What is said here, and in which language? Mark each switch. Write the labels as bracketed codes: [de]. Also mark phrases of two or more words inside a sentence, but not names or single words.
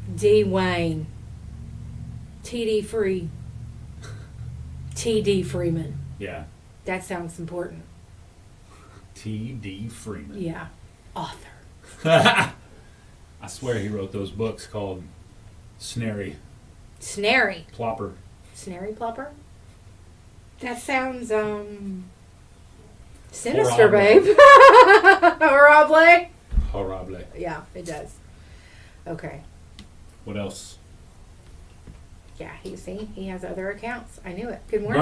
[en] Dwayne. TD Free. TD Freeman. Yeah. That sounds important. T.D. Freeman. Yeah. Author. I swear he wrote those books called Snary. Snary. Plopper. Snary Plopper? That sounds, sinister, babe. Horrible. Horrible. Yeah, it does. Okay. What else? Yeah, he has other accounts. I knew it. Good morning.